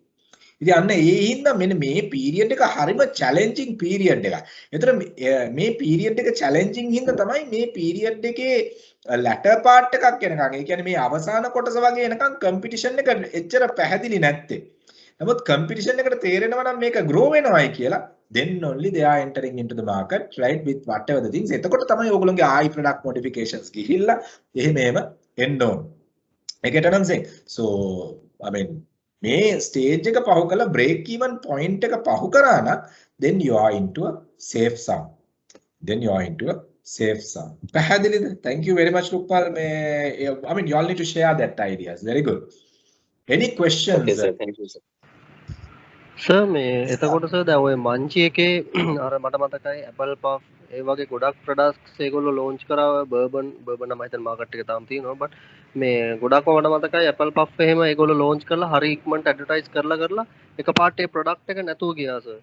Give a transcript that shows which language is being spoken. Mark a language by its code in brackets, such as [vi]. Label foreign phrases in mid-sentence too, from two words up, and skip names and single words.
[si] ඉතින් අන්න ඒ හින්දා මෙන්න මේ පීරියඩ් එක හරිම [en] challenging period [si] එකක්. ඒතර මේ පීරියඩ් එක චැලෙන්ජින් හින්දා තමයි මේ පීරියඩ් එකේ [en] latter part [si] එකක් එනකන්. ඒ කියන්නේ මේ අවසාන කොටස වගේ එනකන් කම්පිටිෂන් එක එච්චර පැහැදිලි නැත්තේ. නමුත් කම්පිටිෂන් එකට තේරෙනවා නම් මේක grow වෙනවයි කියලා [en] then only they are entering into the market right with whatever the things. [si] එතකොට තමයි ඕගොල්ලෝගේ ආයි [en] product modifications [si] ගිහිල්ලා එහෙම එන්න ඕන. ඒකට නම් saying. [en] So I mean [si] මේ ස්ටේජ් එක පහු කළා [en] break even point [si] එක පහු කරා නම් [en] then you are into a safe zone. Then you are into a safe zone. [si] පැහැදිලිද? [en] Thank you very much Rupal. I mean you all need to share that ideas. Very good. Any questions? Okay sir, thank you sir. [si] සර් මේ එතකොට සර් දැන් ඔය මංචි එකේ අර මට මතකයි Apple Puff ඒ වගේ ගොඩක් ප්‍රොඩක්ට්ස් ඒගොල්ලෝ ලොන්ච් කරා බර්බන් නම් හිතන මාකට් එකේ තාම තියෙනවා බට් මේ ගොඩක්ම මට මතකයි Apple Puff එහෙම ඒගොල්ලෝ ලොන්ච් කරලා හරි ඉක්මනට ඇඩ්වර්ටයිස් කරලා එකපාරට ඒ ප්‍රොඩක්ට් එක නැතුව ගියා සර්.